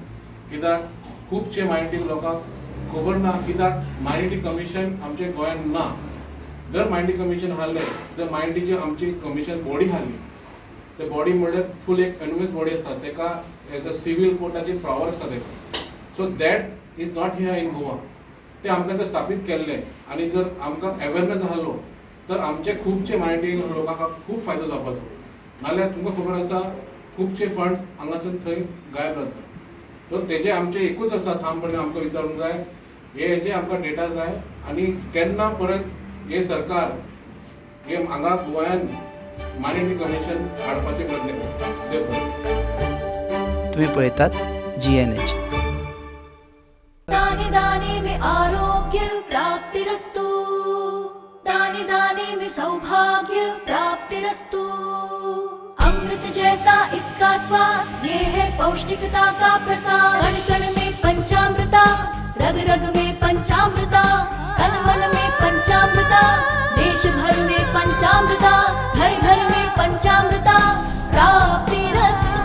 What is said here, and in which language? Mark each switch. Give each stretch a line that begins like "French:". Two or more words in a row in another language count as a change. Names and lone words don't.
Konkani: कित्याक खुबशे मायनॉरिटी लोकांक खबर ना कित्याक
English: minority commission
Konkani: आमच्या गोंयांत ना. जर
English: minority commission
Konkani: आहलें जर मायनॉरिटीची आमची
English: commission body
Konkani: आहली ते बॉडी म्हणल्यार फूल एक
English: anomous body
Konkani: आसा तेका
English: as a
Konkani: सिवील कोर्टाची पावर आसा तेका.
English: So that is not here in Goa.
Konkani: ते आमकां ते स्थापीत केल्ले आनी जर आमकां अवेरनेस आहलो तर आमचे खुबशे मायनॉरिटी लोकांक खूब फायदो जावपाचो. नाल्यार तुमकां खबर आसा खुबशे फंड्स हांगासून थंय गायब जाता. सो तेजे आमचे एकूच आसा ठामपणे आमकां विचारूंक जाय हेजे आमकां डेटा जाय आनी केन्ना परत हे सरकार हे हांगा गोंयांत
English: minority commission
Konkani: हाडपाचे प्रयत्न करता. तुम्ही पळयतात GNH.
Hindi: दाने दाने में आरोग्य प्राप्तिरस्तु, दाने दाने में सौभाग्य प्राप्तिरस्तु. अमृत जैसा इसका स्वाद, ये है पौष्टिकता का प्रसाद. कण कण में पंचामृता, रग रग में पंचामृता, तन मन में पंचामृता, देश भर में पंचामृता, घर घर में पंचामृता प्राप्तिरस्तु.